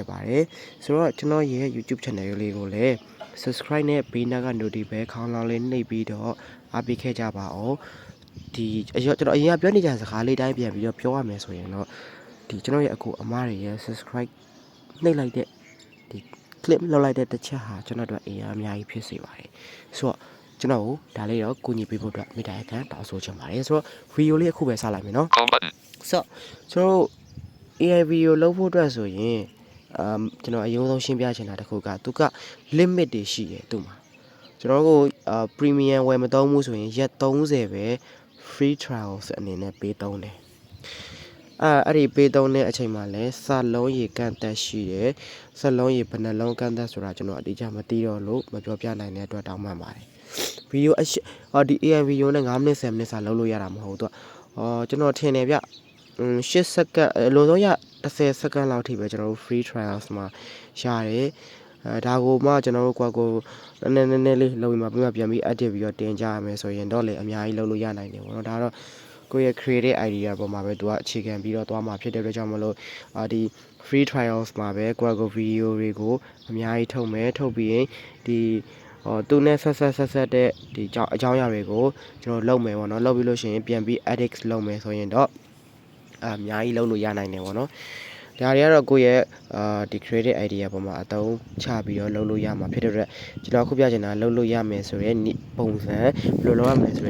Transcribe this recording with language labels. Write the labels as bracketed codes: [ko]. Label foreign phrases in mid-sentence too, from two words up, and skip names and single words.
[my] ပါတယ်ဆိုတော့ကျွန်တော်ရဲ့ YouTube channel လေးကိုလည်း subscribe နဲ့ဘေးနားက notification ခေါင်းလောင်းလေးနှိပ်ပြီးတော့အားပေးခဲ့ကြပါအောင်ဒီကျွန်တော်အရင်ကပြောနေကြစကားလေးတိုင်းပြန်ပြီးတော့ပြောရမယ်ဆိုရင်တော့ဒီကျွန်တော်ရဲ့အကူအမတွေရဲ့ subscribe နှိပ်လိုက်တဲ့ဒီ clip လောက်လိုက်တဲ့တစ်ချက်ဟာကျွန်တော်တို့အများကြီးဖြစ်စေပါတယ်ဆိုတော့ကျွန်တော်ဒါလေးတော့ကူညီပေးဖို့အတွက်မိသားခံတောင်းဆိုချင်ပါတယ်ဆိုတော့ video လေးအခုပဲစလိုက်မယ်နော်ဆိုတော့ကျွန်တော် [en] AI video [my] လုပ်ဖို့အတွက်ဆိုရင်ကျွန်တော်အရင်ဆုံးရှင်းပြချင်တာတစ်ခုကသူက limit တွေရှိတယ်သူ့မှာကျွန်တော်တို့ premium ဝယ်မသုံးဘူးဆိုရင်ရက်30ပဲ [en] free trials [my] အနေနဲ့ပေးသုံးတယ်အဲ့ဒီပေးသုံးတဲ့အချိန်မှာလဲစလုံးရေကန့်သက်ရှိတယ်စလုံးရေဘယ်နှလုံးကန့်သက်ဆိုတာကျွန်တော်အတိအကျမသိတော့လို့မပြောပြနိုင်တဲ့အတွက်တောင်းပန်ပါတယ်ဗီဒီယိုဒီ AI ဗီဒီယိုနဲ့9မိနစ်10မိနစ်စာလုပ်လို့ရတာမဟုတ်တော့ကျွန်တော်ထင်တယ်ဗျ8စက္ကန့်အလုံးစုံရ 10စက္ကန့်လောက်ထိပဲကျွန်တော်တို့ [en] free trials [my] မှာရတယ်ဒါကိုမှကျွန်တော်တို့ကွာကိုနည်းနည်းလေးလုပ်ပြီးမှပြန်ပြီး edit ပြီးတော့တင်ကြရမယ်ဆိုရင်တော့လေအများကြီးလုပ်လို့ရနိုင်တယ်ပေါ့နော်ဒါတော့ကိုယ့်ရဲ့ [en] creative idea [my] ပေါ်မှာပဲသူကအခြေခံပြီးတော့သွားမှာဖြစ်တဲ့အတွက်ကြောင့်မလို့ဒီ [en] free trials [my] မှာပဲကိုယ့်ကို video တွေကိုအများကြီးထုတ်မယ်ထုတ်ပြီး ရင်ဒီသူနဲ့ဆက်တဲ့ဒီအကြောင်းအရာတွေကိုကျွန်တော်လုပ်မယ်ပေါ့နော်လုပ်ပြီးလို့ရှိရင်ပြန်ပြီး edit လုပ်မယ်ဆိုရင်တော့အများကြီးလုပ်လို့ရနိုင်တယ်ပေါ့နော်ဒါတွေကတော့ကိုယ့်ရဲ့ ဒီ [en] creative idea [my] ပေါ်မှာအသုံးချပြီးတော့လုပ်လို့ရမှာဖြစ်တဲ့အတွက်ကျွန်တော်ခုပြချင်တာလုပ်လို့ရမယ်ဆိုရဲပုံစံဘယ်လိုလုပ်ရမလဲဆိုတဲ့